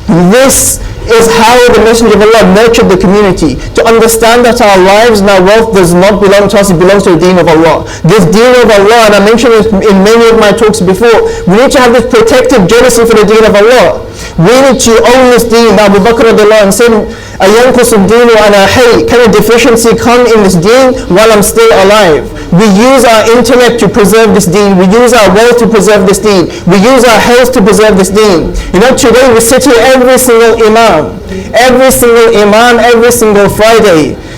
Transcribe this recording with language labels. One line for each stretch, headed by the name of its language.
English: This is how the Messenger of Allah nurtured the community, to understand that our lives and our wealth does not belong to us, it belongs to the deen of Allah. This deen of Allah, and I mentioned it in many of my talks before, we need to have this protective jealousy for the deen of Allah. We need to own this deen. Abu Bakr said,
Arabic: أَيَنْقُصُ الدِّينُ وَأَنَا حَيٍّ.
English: Can a deficiency come in this deen while I'm still alive? We use our intellect to preserve this deen. We use our wealth to preserve this deen. We use our health to preserve this deen. Today we sit here every single imam, every single Friday.